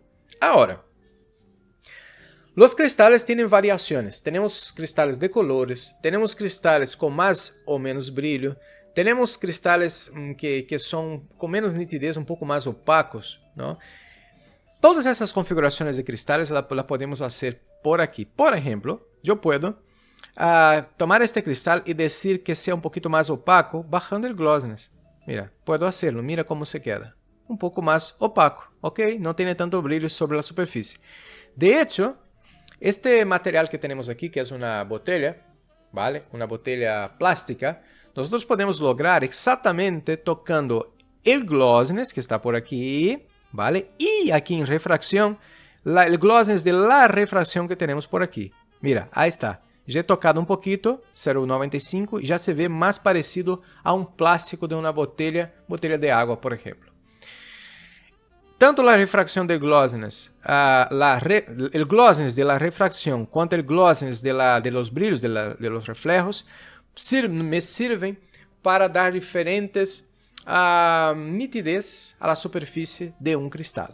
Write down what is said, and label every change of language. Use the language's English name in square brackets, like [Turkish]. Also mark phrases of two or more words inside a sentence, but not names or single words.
[Spanish] Ahora, los cristales tienen variaciones. Tenemos cristales de colores, tenemos cristales con más o menos brillo, tenemos cristales que son con menos nitidez, un poco más opacos, ¿no? [Portuguese] Todas essas configurações de [Spanish] cristales la podemos [Portuguese] fazer por aqui. Por exemplo, eu [Spanish] puedo tomar este cristal [Portuguese] e dizer que seja um pouquinho mais opaco bajando o glossiness. [Spanish] Mira, puedo hacerlo. Mira como se queda. [Portuguese] Um pouco mais opaco, ¿ok? Não tem tanto brilho sobre a superfície. [Spanish] De hecho, [Portuguese] este material que temos aqui, que é uma botella, ¿vale? Uma botella plástica, nós podemos lograr exatamente tocando o glossiness que está por aqui, ¿vale? [Spanish] Y aquí en refracción, el glossiness de la refracción que tenemos por aquí. Mira, ahí está. Ya he tocado un poquito, 0,95, y ya se ve más parecido a un plástico de una botella de agua, por ejemplo. Tanto la refracción del glossiness, el glossiness de la refracción, cuanto el glossiness de los brillos, de los reflejos, me sirven para dar diferentes nitidez a la superficie de un cristal.